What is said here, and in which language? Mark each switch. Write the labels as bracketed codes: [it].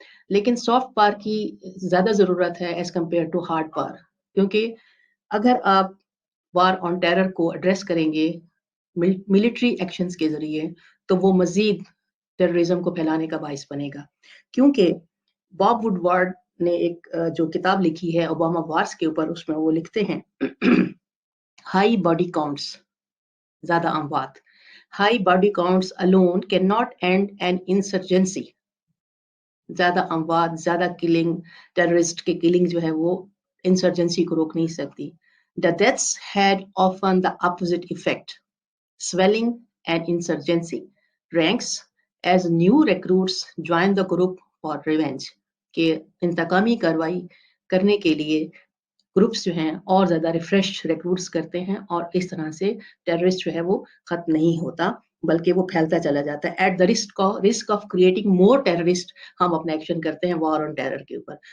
[ur] لیکن soft power کی زیادہ ضرورت ہے [en] as compare to hard power, [ur] کیونکہ اگر آپ وار آن ٹیرر کو ایڈریس کریں گے ملٹری ایکشنز کے ذریعے تو وہ مزید ٹیررزم کو پھیلانے کا باعث بنے گا. کیونکہ باب وڈ وارڈ نے ایک جو کتاب لکھی ہے اوباما وارز کے اوپر، اس میں وہ لکھتے ہیں [en] high body counts [ur] زیادہ اموات. [en] High body counts alone cannot end an insurgency. [ur] زیادہ اموات, زیادہ کلنگ, ٹیررسٹ کے کلنگ جو ہے وہ انسرجنسی کو روک نہیں سکتی. [en] The deaths had often the opposite effect, swelling and insurgency ranks as new recruits join the group for revenge. [ur] کہ انتقامی کاروائی کرنے کے لیے گروپس جو ہیں اور زیادہ ریفریش ریکروٹس کرتے ہیں, اور اس طرح سے ٹیررسٹ جو ہے وہ ختم نہیں ہوتا بلکہ وہ پھیلتا چلا جاتا ہے. [en] at the risk of creating more terrorist [ur] ہم اپنا ایکشن کرتے ہیں وار آن ٹیرر کے اوپر.